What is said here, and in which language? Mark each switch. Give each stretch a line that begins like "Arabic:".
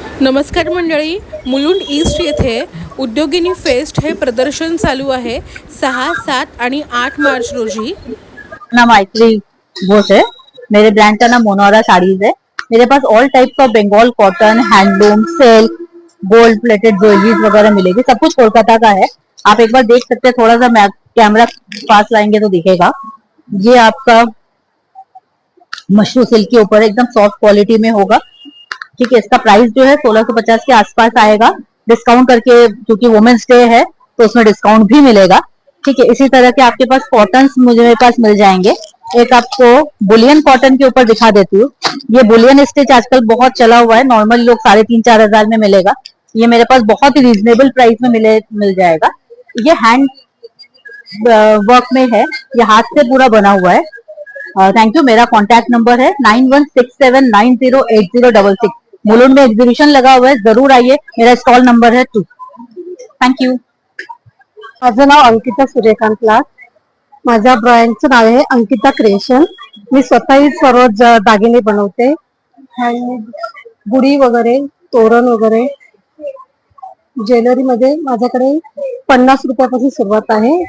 Marathi: नमस्कार मंडळी, मुलुंड ईस्ट येथे उद्योगिनी फेस्ट हे प्रदर्शन चालू आहे 6, 7 आणि 8 मार्च रोजी।
Hindi: नाम मैत्री बोस है। मेरे ब्रांड का नाम मोनोरा साड़ीज है। मेरे पास all types of Bengal cotton, handloom, silk, gold plated jewelleries वगैरह मिलेगी। सब कुछ कोलकाता का है। आप एक बार देख सकते हैं, थोड़ा सा कैमरा पास लाएंगे तो दिखेगा। ये आपका मशरू सिल्क के ऊपर एकदम सॉफ्ट क्वालिटी में होगा। ठीक है, इसका प्राइस जो है 1650 के आसपास आएगा, डिस्काउंट करके, क्योंकि वुमेन्स डे है तो उसमें डिस्काउंट भी मिलेगा। ठीक है, इसी तरह के आपके पास कॉटन मुझे मेरे पास मिल जाएंगे। एक आपको बुलियन कॉटन के ऊपर दिखा देती हूँ। ये बुलियन स्टिच आजकल बहुत चला हुआ है, नॉर्मली लोग 3,500-4 हजार में मिलेगा। ये मेरे पास बहुत ही रीजनेबल प्राइस में मिल जाएगा। ये हैंड वर्क में है, ये हाथ से पूरा बना हुआ है। Thank you. मेरा कॉन्टैक्ट नंबर है 9167908066। मुलुंड में एग्जीबिशन लगा हुआ है, जरूर आइए। मेरा स्टॉल नंबर है 2। Thank you.
Marathi: माझं नाव अंकिता सूर्यकांत लाड। माझ्या ब्रँडचं नाव आहे अंकिता क्रिएशन। मी स्वतःही सर्व दागिने बनवते, गुढी वगैरे, तोरण वगैरे। ज्वेलरी मध्ये माझ्याकडे 50 रुपयापासून सुरुवात आहे।